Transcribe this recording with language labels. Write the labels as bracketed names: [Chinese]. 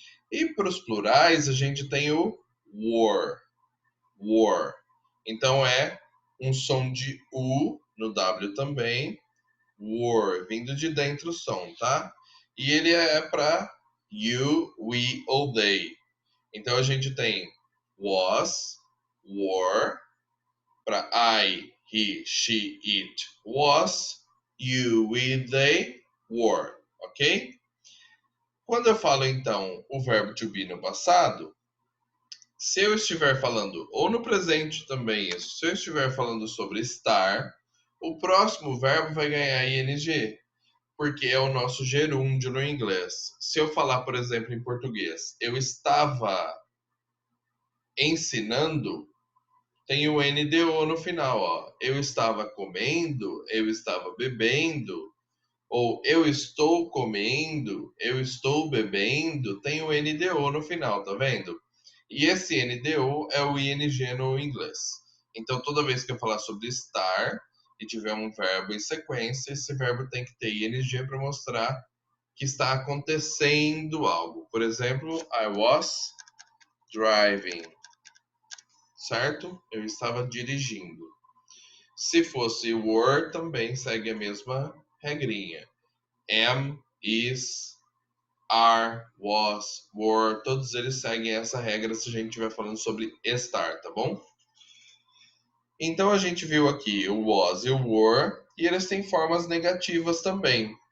[Portuguese] E para os plurais a gente tem o were. Então é um som de U no W também, were, vindo de dentro o som, tá? E ele é para you, we ou they. Então a gente tem was, were, para I, he, she, it, was, you, we, they, were, ok? Quando eu falo então o verbo to be no passado, se eu estiver falando, ou no presente também isso, se eu estiver falando sobre estar, o próximo verbo vai ganhar ing, porque é o nosso gerúndio no inglês. Se eu falar, por exemplo, em português, eu estava ensinando, tem o NDO no final, ó. Eu estava comendo, eu estava bebendo, ou eu estou comendo, eu estou bebendo, tem o NDO no final, tá vendo? E esse NDO é o ING no inglês. Então, toda vez que eu falar sobre estar e tiver um verbo em sequência, esse verbo tem que ter ING para mostrar que está acontecendo algo. Por exemplo, [English] I was driving, [Portuguese] certo? Eu estava dirigindo. Se fosse were, também segue a mesma regrinha. Am, is, are, was, were, todos eles seguem essa regra se a gente estiver falando sobre estar, tá bom? Então a gente viu aqui o was e o were, e eles têm formas negativas também.